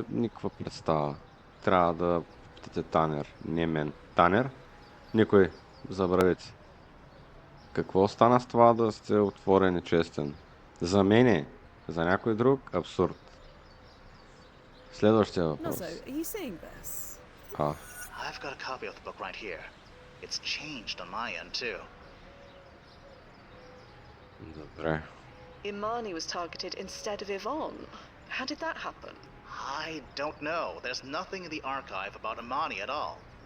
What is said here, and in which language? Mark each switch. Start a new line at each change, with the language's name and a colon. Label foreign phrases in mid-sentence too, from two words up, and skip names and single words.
Bulgarian: Никаква представа. Трябва да питате Танер, не мен. Танер? Никой. Забравете. Какво стана с това да сте отворен и честен? За мене, за някой друг, абсурд. Следващия въпрос.
English: Nozzo, are you seeing this? I've got a copy of the book right here. It's changed on my end, too.
Bulgarian: Добре.
English: Imani was targeted instead of Yvonne. How did that happen? I don't know. There's nothing in the archive about Imani at all.